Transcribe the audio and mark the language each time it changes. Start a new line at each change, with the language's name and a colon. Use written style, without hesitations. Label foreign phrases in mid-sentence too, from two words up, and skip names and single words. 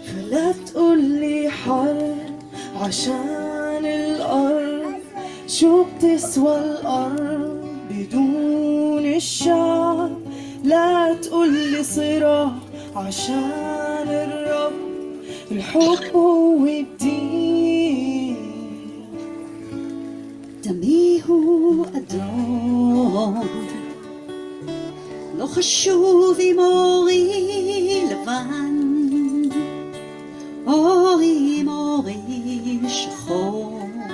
Arabic: ولا تقولي حرب عشان الأرض، شو بتسوى الأرض بدون الشعب؟ لا تقولي صراع عشان الرب، الحب هو الدين.
Hebrew: דמי הוא אדום, לא חשוב אם אורי לבן או אם אורי שחור.